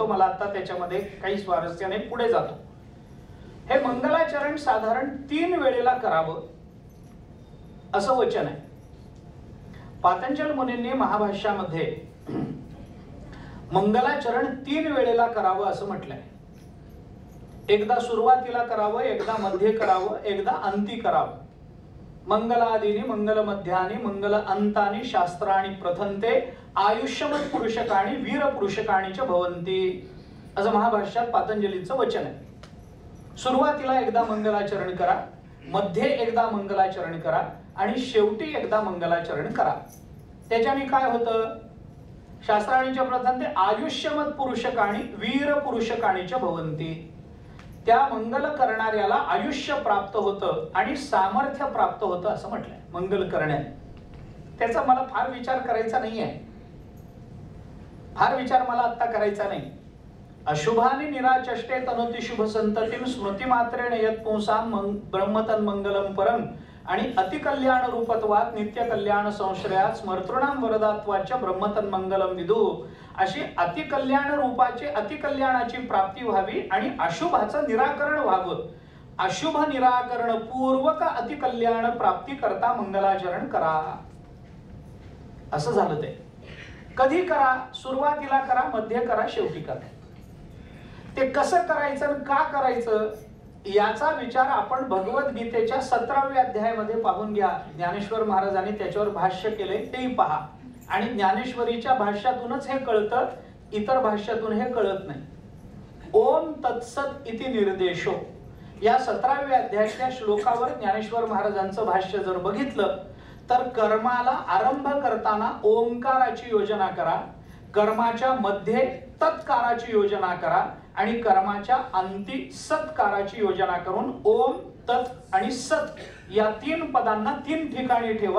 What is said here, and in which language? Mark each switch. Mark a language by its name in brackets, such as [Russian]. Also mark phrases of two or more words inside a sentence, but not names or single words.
[Marathi] मला आता त्याच्यामध्ये काही स्वारस्य नाही, पुढे जातो. हे मंगलाचरण साधारण 3 वेळेला करावं असं वचन आहे. पातंजल मुनींनी महाभाष्यामध्ये मंगलाचरण 3 वेळेला करावं असं म्हटलंय. एकदा सुरुवातीला करावं, एकदा मध्ये करावं, एकदा अंती करावं. [Sanskrit] मंगलादीनी मंगल मध्यानी मंगल अंतानी शास्त्राणी प्रथंते आयुष्यमत पुरुषकाणी वीर पुरुषकाणीच भवंती [Marathi] असं महाभाष्यात पातंजलीचं वचन आहे. सुरुवातीला एकदा मंगलाचरण करा, मध्ये एकदा मंगलाचरण करा आणि शेवटी एकदा मंगलाचरण करा. त्याच्याने काय होतं? [Sanskrit] शास्त्राणीच्या प्रथंते आयुष्यमत पुरुषकाणी वीर पुरुषकाणीच भवंती. [Marathi] त्या मंगल करणाऱ्याला आयुष्य प्राप्त होतं आणि सामर्थ्य प्राप्त होतं असं म्हटलंय मंगल करण्यात. त्याचा मला फार विचार करायचा नाहीये, फार विचार मला आता करायचा नाही. [Sanskrit] अशुभानि निराचष्टे तनोति शुभ संततिं स्मृती मात्रेण यत् पुंसां ब्रह्मतन मंगलम परम आणि अतिकल्याण रूपत्वात नित्य कल्याण संश्रयात स्मर्तृणाम वरदात्वाच्या ब्रह्मतन मंगलम विदु. [Marathi] अशी अतिकल्याण रूपाची अतिकल्याणाची प्राप्ती व्हावी आणि अशुभाचं निराकरण व्हावं. अशुभ निराकरण पूर्वक अतिकल्याण प्राप्ती करता मंगलाचरण करा. असं झालं ते. कधी करा? सुरुवातीला करा, मध्ये करा, शेवटी करा. ते कसं करायचं, का करायचं याचा विचार आपण भगवद्गीतेच्या 17व्या अध्यायामध्ये पाहून घ्या. ज्ञानेश्वर महाराजांनी त्याच्यावर भाष्य केले, तेही पहा. आणि ज्ञानेश्वरीच्या भाष्यातूनच हे कळतं, इतर भाष्यातून हे कळत नाही. [Sanskrit] ओम तत्सत इति निर्देशो [Marathi] या 17व्या अध्यायाच्या श्लोकावर ज्ञानेश्वर महाराजांचं भाष्य जर बघितलं तर कर्माला आरंभ करताना ओंकाराची योजना करा, कर्माच्या मध्ये तत्काराची योजना करा आणि कर्माच्या अंती सत्काराची योजना करून ओम, तत् आणि सत या 3 पदांना 3 ठिकाणी ठेवा.